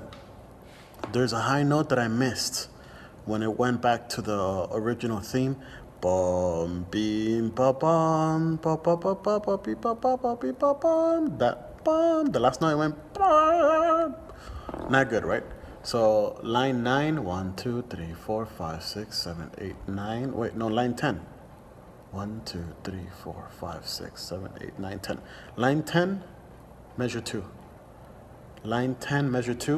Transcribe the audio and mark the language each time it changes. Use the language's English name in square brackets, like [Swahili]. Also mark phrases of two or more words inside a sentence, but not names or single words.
[English] There's a high note that I missed when it went back to the original theme. Bum, beam, ba bum, ba ba ba ba ba beep, ba ba ba beep, ba bum. That bum, the last note I went bum. Not good, right? So line 9, 1, 2, 3, 4, 5, 6, 7, 8, 9. Wait, no, line 10. 1, 2, 3, 4, 5, 6, 7, 8, 9, 10. Line 10, measure 2. Line 10, measure 2.